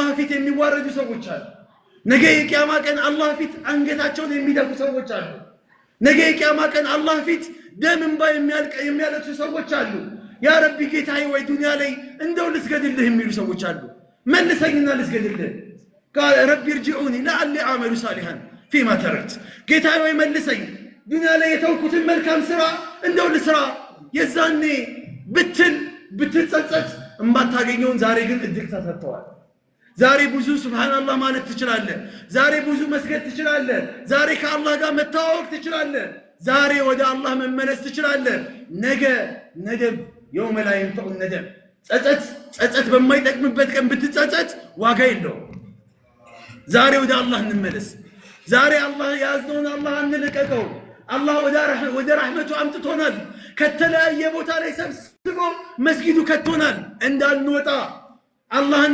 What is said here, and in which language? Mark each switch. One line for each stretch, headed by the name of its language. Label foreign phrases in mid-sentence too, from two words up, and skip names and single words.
Amharic: ፊት የሚዋረዱ ሰዎች አሉ ነገ የቂያማ ቀን አላህ ፊት አንገታቸውን የሚደፉ ሰዎች አሉ ነገ የቂያማ ቀን አላህ ፊት ደም እንባ የሚያለቅሱ ሰዎች አሉ
Arabic: يا ربي
Amharic: ጌታዬ ወይ ዱንያ ላይ እንደው ልስገድልህ የሚሉ ሰዎች አሉ መልሰኝና ልስገድልህ
Arabic: قال ربي ارجعوني لعلي اعمل صالحا فيما تركت
Amharic: ጌታዬ ወይ መልሰኝ ዱንያ ላይ የተውኩትን መልካም ስራ እንደው ልስራ የዛኔ ብትጸጸት እማታገኘውን ዛሬ ግን እድል ተሰጥቷል ዛሬ ብዙ ሱብሃንአላህ ማለት ትችላለህ ዛሬ ብዙ መስገድ ትችላለህ ዛሬ ከአላህ ጋር መታወቅ ትችላለህ ዛሬ ወደ አላህ መመለስ ትችላለህ ነገ ነደብ
Arabic: يوم لا ينفع الندم
Amharic: ጸጸት በማይጠቅምበት ቀን ብትጸጸት ዋጋ የለውም ዛሬ ወደ አላህ እንመለስ ዛሬ አላህ ያዘውን አላህ እንልቀቀው አላህ ወደ ረህመቱ አምጥቶናል ከተለያየ ቦታ ላይ ሰብስቦ መስጊዱ ከቶናል እንዳንወጣ አላህን